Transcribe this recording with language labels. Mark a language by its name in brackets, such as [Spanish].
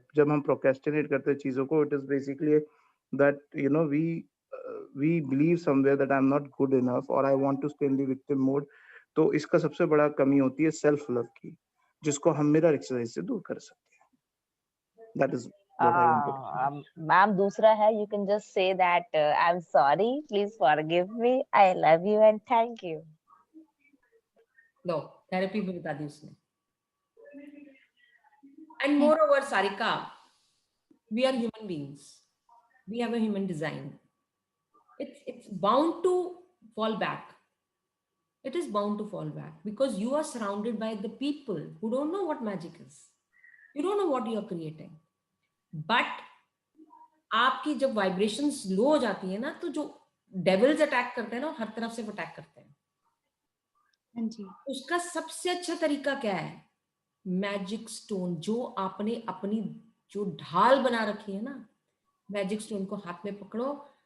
[Hindi] जब हम प्रोक्रेस्टिनेट करते हैं चीजों को, [English] It is basically that you know we believe somewhere that I am not good enough और I want to stay in the victim mode. [Hindi] तो इसका सबसे बड़ा कमी होती है सेल्फ लव की, जिसको हम मिरर एक्सरसाइज से दूर कर सकते हैं. [English] That is what I want to. [Hindi] Ma'am दूसरा है, [English] you can just say that I'm sorry, please forgive me, I love you and thank you. [Hindi] Low therapy भी बता दी उसने. [English] And moreover Sarika, we are human beings, we have a human design. It's bound to fall back. It is bound to fall back because you are surrounded by the people who don't know what magic is. You don't know what you are creating. [Hindi] But आपकी जब vibrations लो हो जाती है ना, तो जो devils attack करते हैं ना, हर तरफ से अटैक करते हैं. उसका सबसे अच्छा तरीका क्या है? Magic stone. जो आपने अपनी जो ढाल बना रखी है ना, मैजिक स्टोन को हाथ में पकड़ो.